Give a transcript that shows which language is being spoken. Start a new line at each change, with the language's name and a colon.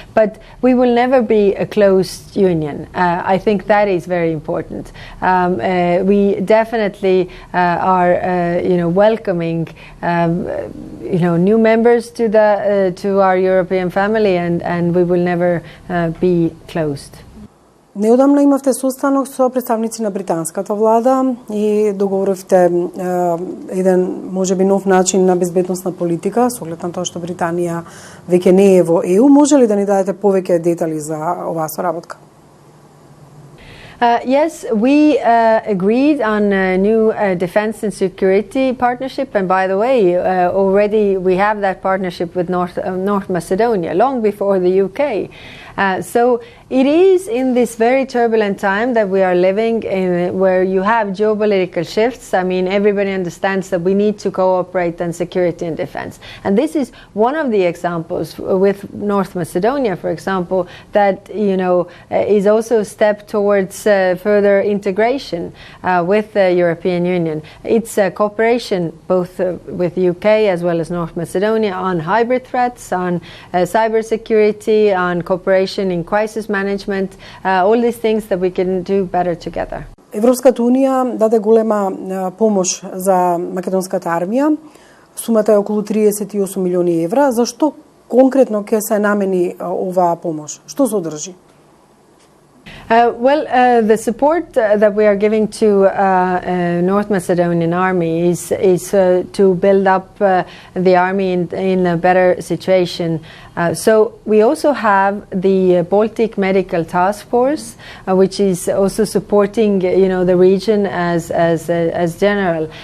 English: But we will never be a closed union. I think that is very important. We definitely are welcoming new members to our European family, and we will never be closed.
Macedonian: Неодамна имавте состанок со представници на британската влада и договоривте еден можеби нов начин на безбедносна политика со оглед на тоа што Британија веќе не е во ЕУ. Може ли да ни дадете повеќе детали за оваа соработка?
English: Yes, we agreed on a new defense and security partnership, and by the way, already we have that partnership with North Macedonia long before the UK. So it is in this very turbulent time that we are living in, where you have geopolitical shifts. I mean, everybody understands that we need to cooperate on security and defense. And this is one of the examples with North Macedonia, for example, that, is also a step towards further integration with the European Union. It's a cooperation both with the UK as well as North Macedonia on hybrid threats, on cybersecurity, on cooperation in crisis management, all these things that we can do better together.
Macedonian: Европската унија даде голема помош за македонската армија. Сумата е околу 38 милиони евра. Зашто конкретно ќе се намени оваа помош? Што содржи?
English: The support that we are giving to North Macedonian army is to build up the army in a better situation. So we also have the Baltic Medical Task Force, which is also supporting, the region as general.